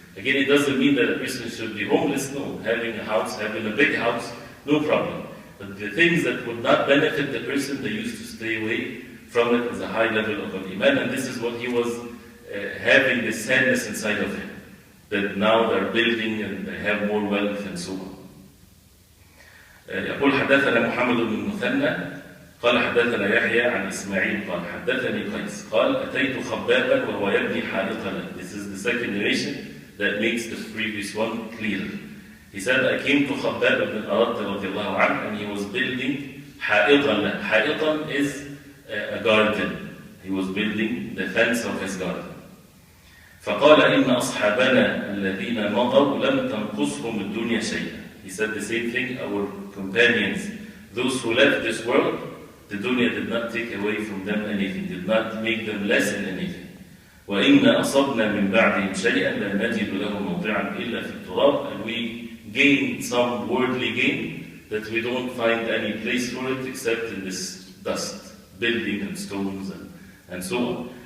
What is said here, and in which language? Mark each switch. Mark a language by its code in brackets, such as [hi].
[en] Again, it doesn't mean that a person should be homeless. No, having a house, having a big house, no problem. But the things that would not benefit the person, they used to stay away from it as a high level of iman. And this is what he was having this sadness inside of him, that now they're building and they have more wealth and so on. [ar] يقول حدثنا محمد بن المثنى قال حدثنا يحيى عن إسماعيل قال حدثني قيس قال أتيت خبابا وهو يبني حائطا. [en] This is the second narration that makes the previous one clearer. He said, I came to Khabbab ibn Rd radiallahu anhu, and he was building حائطا. حائطا is a garden. He was building the fence of his garden. [ar] فقال إن أصحابنا الذين مضوا لم تنقصهم الدنيا شيئا. [en] He said the same thing, our companions, those who left this world, the dunya did not take away from them anything, did not make them less in anything. [ar] وَإِنَّا أَصَبْنَا مِنْ بَعْدِهِمْ شَيْئًا لَا نَجِدُ لَهُ مَوْضِعًا إِلَّا فِي التُّرَابِ. [en] And we gain some worldly gain that we don't find any place for it except in this dust, building and stones and so on.